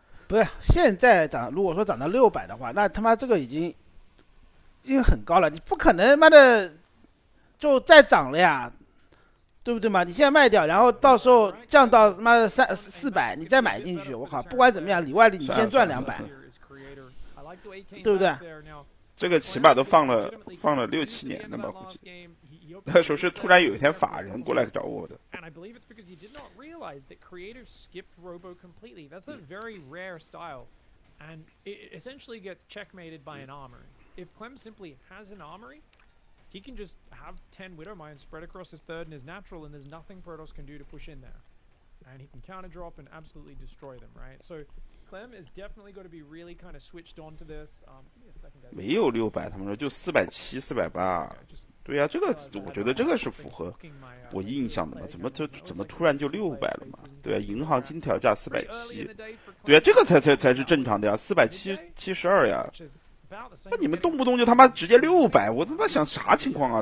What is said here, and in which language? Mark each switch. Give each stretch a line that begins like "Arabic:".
Chinese: 不是，现在如果说涨到600的话，那他妈这个已经很高了，你不可能妈的就再涨了呀，对不对嘛？你现在卖掉，然后到时候降到妈的400，你再买进去，我靠，不管怎么样，里外里你先赚200，对不对？这个起码都放了6、7年了吧，估计。那时候是突然有一天法人过来找我的。
English: And I believe it's because he did not realize that creators skipped Robo completely. That's a very rare style, and it essentially gets checkmated by an armory. If Clem simply has an armory, he can just have 10 Widow Mines spread across his third and his natural, and there's nothing Protoss can do to push in there. And he can counter drop and absolutely destroy them, right? So Clem is definitely going to be really kind of switched on to this.
Chinese: 没有600，他们说就470、480。对呀，这个我觉得这个是符合我印象的嘛？怎么突然就600了嘛？对啊，银行金条价470，对啊，这个才是正常的呀，472呀。那你们动不动就他妈直接600，我他妈想啥情况啊？